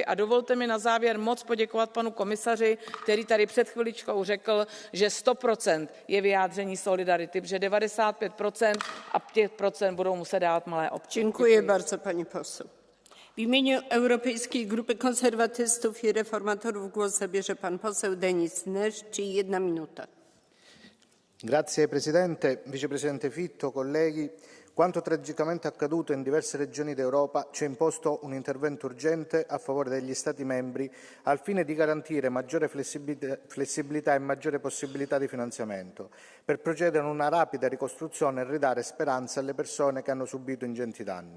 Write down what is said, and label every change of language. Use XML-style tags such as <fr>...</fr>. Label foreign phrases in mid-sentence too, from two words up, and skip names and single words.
<cs>A dovolte mi na závěr moc poděkovat panu komisaři, který tady před chviličkou řekl, že 100% je vyjádření solidarity, protože 95% a 5% budou muset dát malé obce.</cs> <pl>Dziękuję bardzo, pani poseł. W imieniu Europejskiej Grupy Konserwatystów i Reformatorów głos zabierze pan poseł Denis Neszczy, 1 minuta.</pl> <it>Grazie Presidente, Vicepresidente Fitto, colleghi. Quanto tragicamente accaduto in diverse regioni d'Europa ci ha imposto un intervento urgente a favore degli Stati membri al fine di garantire maggiore flessibilità e maggiore possibilità di finanziamento per procedere a una rapida ricostruzione e ridare speranza alle persone che hanno subito ingenti danni.</it>